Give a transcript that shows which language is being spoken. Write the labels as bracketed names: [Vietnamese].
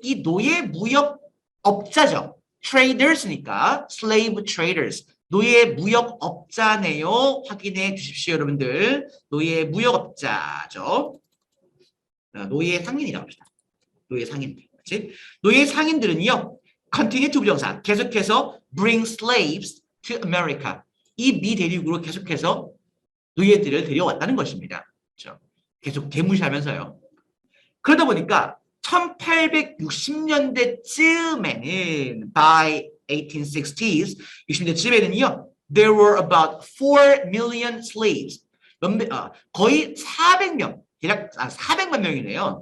[Korean] 이 노예 무역 업자죠. traders니까 [English] slave traders. [Korean] 노예 무역 업자네요. 확인해 주십시오, 여러분들. 노예 무역 업자죠. 노예 상인이라고 합시다. 노예 상인들. 그렇지? 노예 상인들은요. [English] continue to [Korean] 부정사 계속해서 [English] bring slaves to America. [Korean] 이 미 대륙으로 계속해서 노예들을 데려왔다는 것입니다. 그렇죠? 계속 개무시하면서요. 그러다 보니까 1860년대쯤에는 [English] by 1860s [Korean] 60년대쯤에는요. [English] There were about 4 million slaves. [Korean] 거의 400명, 대략 400만 명이네요.